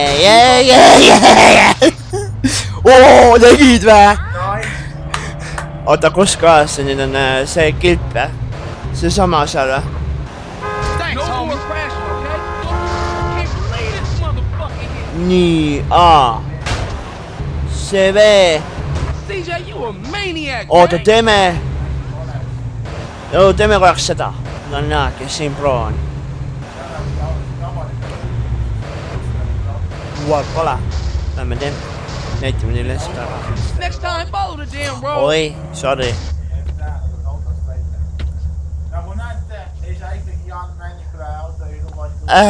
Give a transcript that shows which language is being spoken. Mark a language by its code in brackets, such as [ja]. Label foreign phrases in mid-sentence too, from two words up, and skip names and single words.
[et] Oo, tegid vä? Oota, kus kohas see nüüd on see kilp vä? See sama seal vä? Nii, CV. [en] CJ, you a maniac. [et] Oota, man. teeme korraks seda. No näed, kes siin pro on. Pole. Lähme teeme. Näitame neile seda. [en] Next time, follow the damn road. [et] Oi, sorry. Nagu näete, ei saa ikkagi Jaan Männikule autojuhi lubatud.